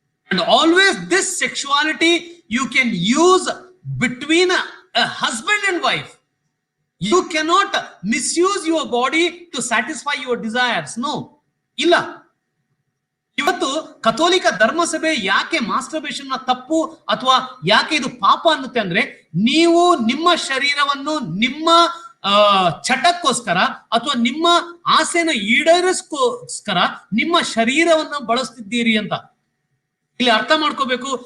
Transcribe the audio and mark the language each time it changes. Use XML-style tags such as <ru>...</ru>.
<en>And always this sexuality you can use between a husband and wife. You cannot misuse your body to satisfy your desires.</en> <kn>No, ಇಲ್ಲ. ಇವತ್ತು ಕಥೋಲಿಕ ಧರ್ಮಸಭೆ ಯಾಕೆ masturbation ನ ತಪ್ಪು ಅಥವಾ ಯಾಕೆ ಇದು ಪಾಪ ಅನ್ನುತ್ತೆ ಅಂದ್ರೆ, ನೀವು ನಿಮ್ಮ ಶರೀರವನ್ನು ನಿಮ್ಮ ಚಟಕ್ಕೋಸ್ಕರ ಅಥವಾ ನಿಮ್ಮ ಆಸೆನ ಈಡೇರಿಸ್ಕೋಸ್ಕರ ನಿಮ್ಮ ಶರೀರವನ್ನು ಬಳಸ್ತಿದ್ದೀರಿ ಅಂತ ಇಲ್ಲಿ ಅರ್ಥ ಮಾಡ್ಕೋಬೇಕು.</kn>